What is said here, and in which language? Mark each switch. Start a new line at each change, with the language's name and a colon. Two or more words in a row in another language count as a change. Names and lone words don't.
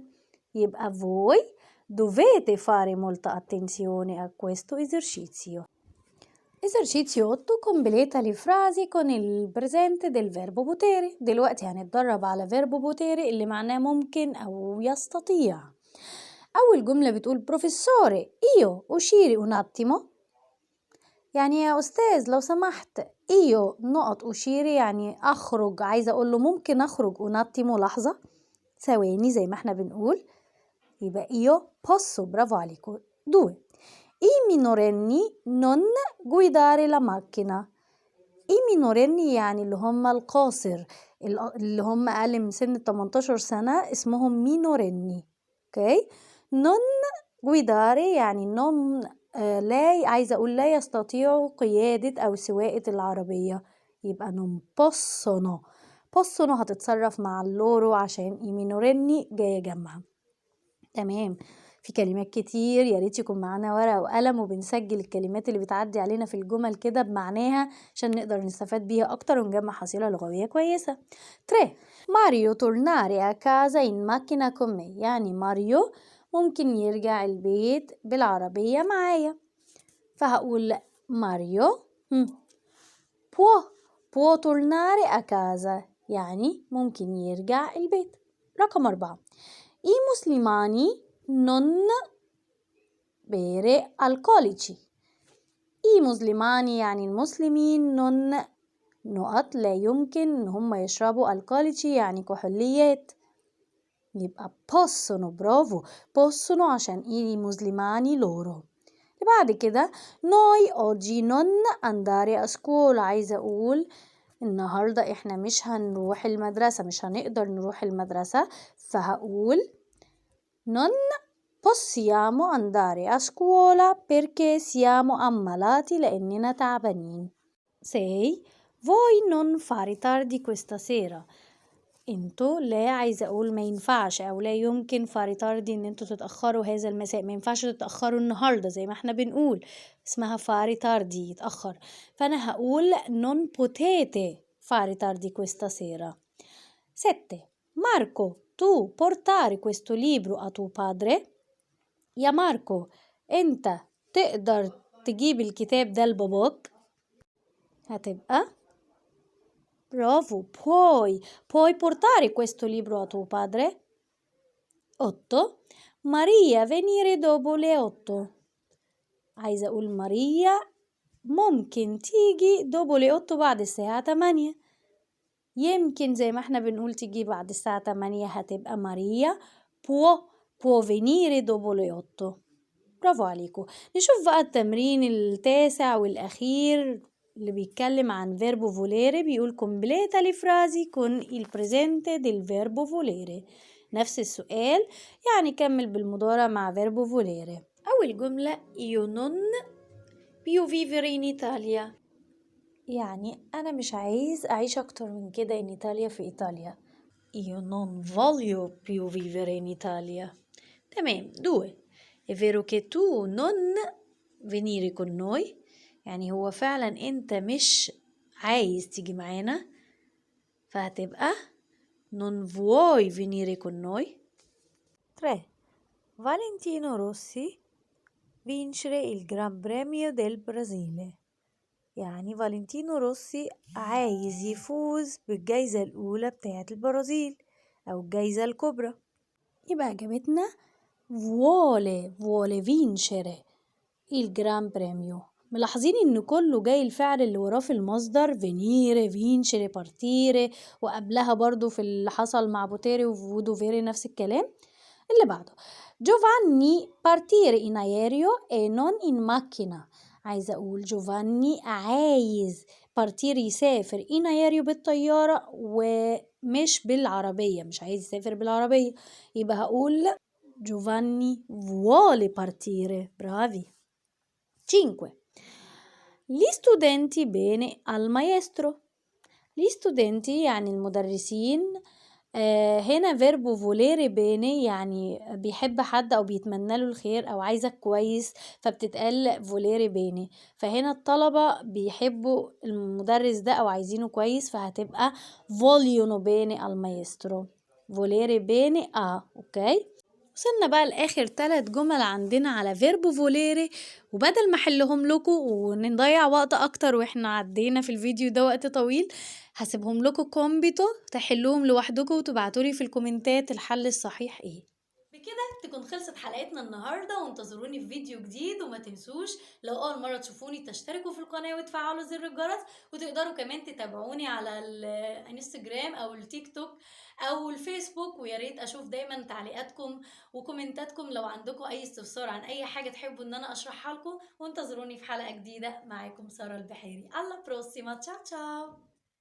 Italian: يبقى voi dovete fare molta attenzione a questo esercizio. Esercizio 8. Completa le frasi con il presente del verbo potere.
Arabic: دلوقتي هنتدرب على
Italian: verbo potere
Arabic: اللي معناه ممكن أو يستطيع. أول جملة بتقول
Italian: professore io uscire un attimo.
Arabic: يعني يا أستاذ لو سمحت io نقط uscire يعني أخرج، عايزة أقول له ممكن أخرج
Italian: un attimo
Arabic: لحظة، ثواني زي ما احنا بنقول.
Italian: يبقى io posso.
Arabic: برافو عليكم. 2.
Italian: I minorenni non guidare la macchina. I minorenni
Arabic: يعني اللي هم القاصر، اللي هم أقل من سن 18 سنة اسمهم minorenni. اوكي.
Italian: non guidare
Arabic: يعني non لا، عايزة أقول لا يستطيعوا قيادة أو سواقة العربية، يبقى
Italian: non possono.
Arabic: possono هتتصرف مع اللورو عشان
Italian: i minorenni
Arabic: جاية جنبها. تمام. في كلمات كتير، يا ريت يكون معانا ورقة وقلم وبنسجل الكلمات اللي بتعدي علينا في الجمل كده بمعناها عشان نقدر نستفاد بيها أكتر ونجمع حصيلة لغوية كويسة.
Italian: 3. ماريو tornare a casa in macchina con me.
Arabic: يعني ماريو ممكن يرجع البيت بالعربية معايا، فهقول ماريو
Italian: può tornare a casa
Arabic: يعني ممكن يرجع البيت. رقم 4.
Italian: I muslimani non bere alcolici. I muslimani
Arabic: يعني المسلمين non نقط لا يمكن إن هم يشربوا alcolici يعني كحوليات، يبقى possono. برافو.
Italian: possono عشان i muslimani loro.
Arabic: بعد كده
Italian: noi oggi non andare a scuola.
Arabic: عايزة أقول النهاردة إحنا مش هنروح المدرسة، مش هنقدر نروح المدرسة، فهقول
Italian: non possiamo andare a scuola perché siamo ammalati
Arabic: لأننا تعبانين. 6.
Italian: Voi non fare tardi questa sera.
Arabic: انتوا لا، عايزة اقول ما ينفعش او لا يمكن
Italian: fare tardi
Arabic: ان انتوا تتأخروا هذا المساء، ما ينفعش تتأخروا النهاردة زي ما احنا بنقول، اسمها
Italian: fare tardi
Arabic: يتأخر، فانا هقول
Italian: non potete fare tardi questa sera.
Arabic: 7.
Italian: Marco tu portare questo libro a tuo padre.
Arabic: يا ماركو انت تقدر تجيب الكتاب ده لباباك. هتبقى برافو
Italian: puoi portare questo libro a tuo padre. 8. Maria venire dopo le 8.
Arabic: عايزة أقول ماريا ممكن تيجي
Italian: dopo le 8
Arabic: بعد الساعة 8. يمكن زي ما احنا بنقول تيجي بعد الساعة 8 هتبقى ماريا
Italian: può venire dopo le 8.
Arabic: برافو عليكم. نشوف بقى التمرين التاسع والأخير اللي بيتكلم عن
Italian: verbo volere. بيقول completa le frasi con il presente del verbo volere.
Arabic: نفس السؤال، يعني كمل بالمضارع مع
Italian: verbo volere.
Arabic: أول جملة
Italian: io non più vivere in Italia.
Arabic: يعني أنا مش عايز أعيش أكتر من كده
Italian: in Italia
Arabic: في إيطاليا.
Italian: Io non voglio più vivere in Italia.
Arabic: تمام. 2.
Italian: È vero che tu non venire con noi.
Arabic: يعني هو فعلا أنت مش عايز تيجي معانا، فهتبقى
Italian: non vuoi venire con noi.
Arabic: 3.
Italian: Valentino Rossi vincere il Gran Premio del Brasile.
Arabic: يعني فالنتينو روسي عايز يفوز بالجايزة الأولى بتاعة البرازيل أو الجايزة الكبرى. يبقى إجابتنا
Italian: vuole vincere il Gran Premio.
Arabic: ملاحظين إن كله جاي الفعل اللي وراه في المصدر
Italian: venire vincere partire،
Arabic: وقبلها برضو في اللي حصل مع بوتيري وفودوفيري نفس الكلام. اللي بعده جوفاني
Italian: partire in aereo e non in macchina.
Arabic: عايزة أقول جوفاني عايز partire يسافر
Italian: in aereo
Arabic: بالطيارة ومش بالعربية، مش عايز يسافر بالعربية، يبقى هقول
Italian: Giovanni vuole partire. Bravi.
Arabic: 5.
Italian: Gli studenti bene al maestro. Gli studenti
Arabic: يعني المدرسين. هنا فيربو
Italian: volere bene
Arabic: يعني بيحب حد أو بيتمنى له الخير أو عايزك كويس، فبتتقال
Italian: volere bene.
Arabic: فهنا الطلبة بيحبوا المدرس ده أو عايزينه كويس، فهتبقى
Italian: vogliono bene al maestro. volere bene a.
Arabic: أوكي. وصلنا بقى لآخر 3 جمل عندنا على فيربو فوليري، وبدل ما احلهم لكم ونضيع وقت اكتر واحنا عدينا في الفيديو ده وقت طويل، هسيبهم لكم كومبيتو تحلوهم لوحدكم وتبعتولي في الكومنتات الحل الصحيح ايه. بكده تكون خلصت حلقتنا النهارده، وانتظروني في فيديو جديد. وما تنسوش لو اول مره تشوفوني تشتركوا في القناه وتفعلوا زر الجرس، وتقدروا كمان تتابعوني على الانستجرام او التيك توك او الفيسبوك. ويا ريت اشوف دايما تعليقاتكم وكومنتاتكم لو عندكم اي استفسار عن اي حاجه تحبوا ان انا اشرحها لكم. وانتظروني في حلقه جديده. معاكم ساره البحيري.
Italian: alla prossima. ciao ciao.